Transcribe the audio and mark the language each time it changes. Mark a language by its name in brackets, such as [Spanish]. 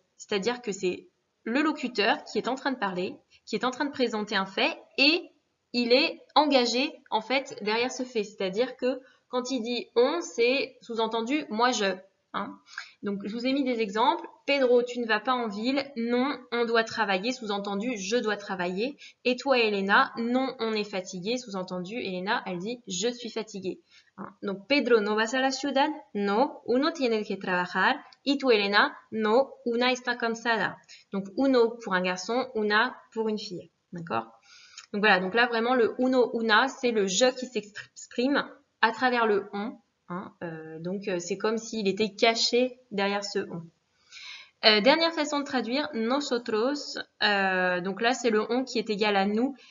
[French] C'est-à-dire que c'est le locuteur qui est en train de parler, qui est en train de présenter un fait et il est engagé en fait derrière ce fait. C'est-à-dire que quand il dit on, c'est sous-entendu moi je. Hein. Donc, je vous ai mis des exemples. Pedro, tu ne vas pas en ville. Non, on doit travailler. Sous-entendu, je dois travailler. Et toi, Elena, non, on est fatigué. Sous-entendu, Elena, elle dit, je suis fatiguée. Hein. Donc, [Spanish] Pedro, ¿no vas a la ciudad? No, uno tiene que trabajar. Y tú, Elena, no, una está cansada. [French] Donc, uno pour un garçon, una pour une fille. D'accord? Donc voilà, donc là, vraiment, le uno, una, c'est le je qui s'exprime à travers le on. Hein, donc c'est comme s'il était caché derrière ce on. Dernière façon de traduire, nosotros, donc là c'est le on qui est égal à nous.